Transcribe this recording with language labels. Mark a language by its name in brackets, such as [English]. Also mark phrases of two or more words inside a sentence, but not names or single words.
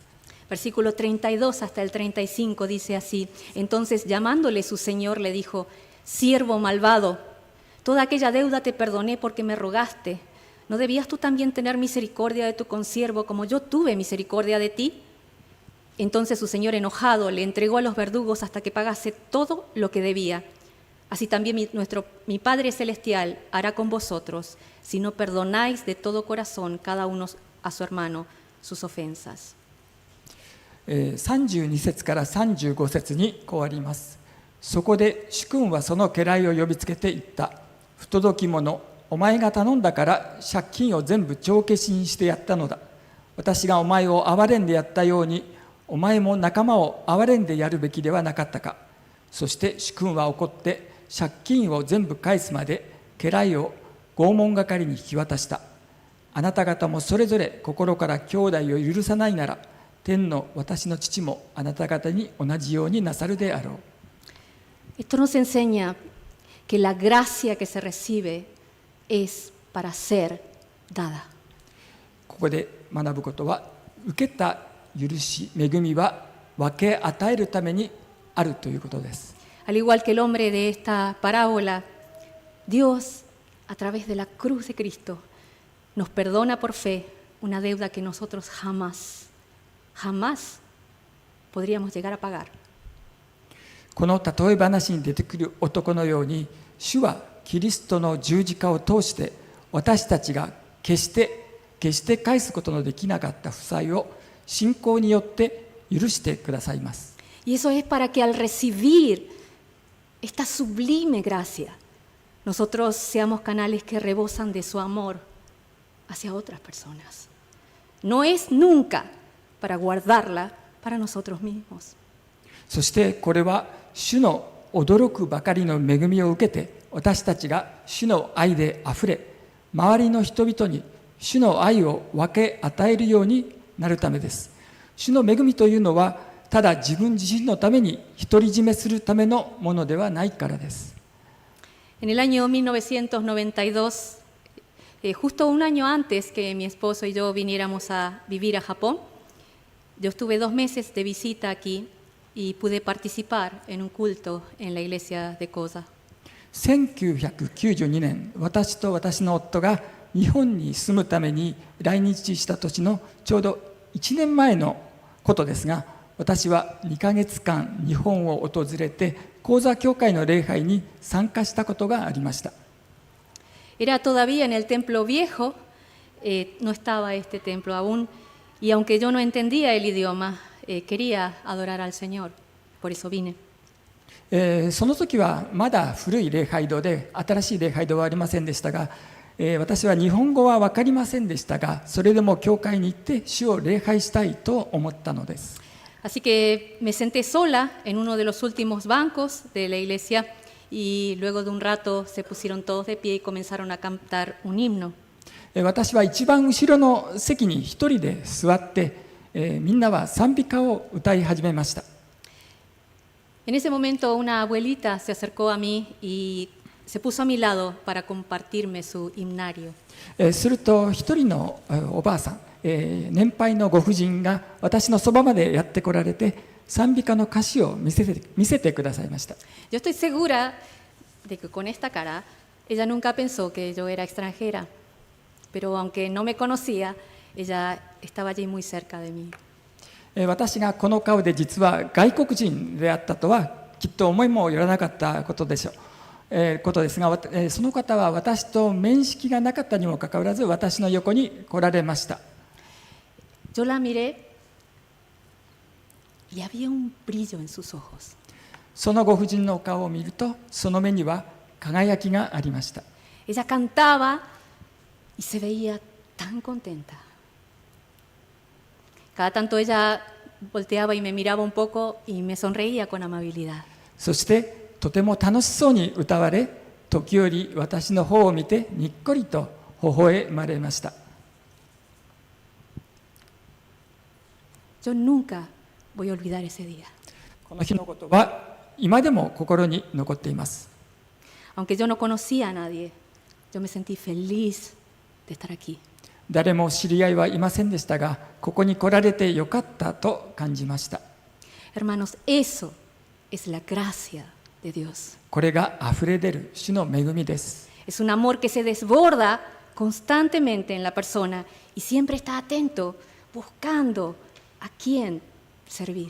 [Spanish] Versículo 32 hasta el 35 dice así: Entonces llamándole su señor le dijo: Siervo malvado, toda aquella deuda te perdoné porque me rogaste. ¿No debías tú también tener misericordia de tu consiervo como yo tuve misericordia de ti? Entonces su señor enojado le entregó a los verdugos hasta que pagase todo lo que debía. Así también mi Padre Celestial hará con vosotros, si no perdonáis de todo corazón cada uno a su hermano sus ofensas. [Japanese] 32 節から35節にこうあります。そこで主君はその家来を呼びつけて言った。不届き者、お前が頼んだから借金を全部帳消しにしてやったのだ。私がお前を憐れんでやったように、お前も仲間を憐れんでやるべきではなかったか。そして主君は怒って借金を全部返すまで家来を拷問係に引き渡した。あなた方もそれぞれ心から兄弟を許さないなら、天の私の父もあなた方に同じようになさるであろう。 [Spanish] Esto nos enseña que la gracia que se recibe es para ser dada. [Japanese] ここで学ぶことは、受けた許し、恵みは分け与えるためにあるということです。 [Spanish] Al igual que el hombre de esta parábola, Dios, a través de la cruz de Cristo, nos perdona por fe una deuda que nosotros jamás podríamos llegar a pagar. [Japanese] この例え話に出てくる男のように、主はキリストの十字架を通して私たちが決して返すことのできなかった負債を信仰によって許してくださいます。 [Spanish] Y eso es para que al recibir esta sublime gracia, nosotros seamos canales que rebosan de su amor hacia otras personas. No es nunca para guardarla para nosotros mismos. [Japanese] そしてこれは主の驚くばかりの恵みを受けて、私たちが主の愛であふれ、周りの人々に主の愛を分け与えるようになるためです。主の恵みというのは、ただ自分自身のために独り占めするためのものではないからです。 [Spanish] En el año 1992, justo un año antes que mi esposo y yo viniéramos a vivir a Japón, yo estuve 2 meses de visita aquí y pude participar en un culto en la iglesia de Koza. [Japanese] 1992年、私と私の夫が日本に住むために来日した年のちょうど1年前のことですが、私は2ヶ月間日本を訪れて、講座教会の礼拝に参加したことがありました。 [Spanish] Era todavía en el templo viejo, no estaba este templo aún, y aunque yo no entendía el idioma, quería adorar al Señor, por eso vine. [Japanese] その時はまだ古い礼拝堂で、新しい礼拝堂はありませんでしたが、私は日本語は分かりませんでしたが、それでも教会に行って主を礼拝したいと思ったのです。 [Spanish] Así que me senté sola en uno de los últimos bancos de la iglesia y luego de un rato se pusieron todos de pie y comenzaron a cantar un himno. [Japanese] 私は一番後ろの席に一人で座って、みんなは賛美歌を歌い始めました。 [Spanish] En ese momento una abuelita se acercó a mí y se puso a mi lado para compartirme su himnario. [Japanese] すると一人のおばあさん、年配のご婦人が私のそばまでやってこられて賛美歌の歌詞を見せてくださいました。 [Spanish] Yo estoy segura de que con esta cara ella nunca pensó que yo era extranjera, pero aunque no me conocía, ella estaba allí muy cerca de mí. [Japanese] 私がこの顔で実は外国人であったとはきっと思いもよらなかったことでしょう。ことですが、その方は私と面識がなかったにもかかわらず私の横に来られました。 [Spanish] Yo la miré y había un brillo en sus ojos. [Japanese] そのご婦人のお顔を見るとその目には輝きがありました。 [Spanish] Ella cantaba y se veía tan contenta. Cada tanto ella volteaba y me miraba un poco y me sonreía con amabilidad. [Japanese] そしてとても楽しそうに歌われ、時折私の方を見てにっこりと微笑まれました。 [Spanish] Yo nunca voy a olvidar ese día. [Japanese] この日のことは今でも心に残っています。 [Spanish] Aunque yo no conocía a nadie, yo me sentí feliz de estar aquí. [Japanese] 誰も知り合いはいませんでしたが、ここに来られてよかったと感じました。 [Spanish] Hermanos, eso es la gracia de Dios. [Japanese] これがあふれ出る主の恵みです。 [Spanish] Es un amor que se desborda constantemente en la persona y siempre está atento, buscando a quién servir.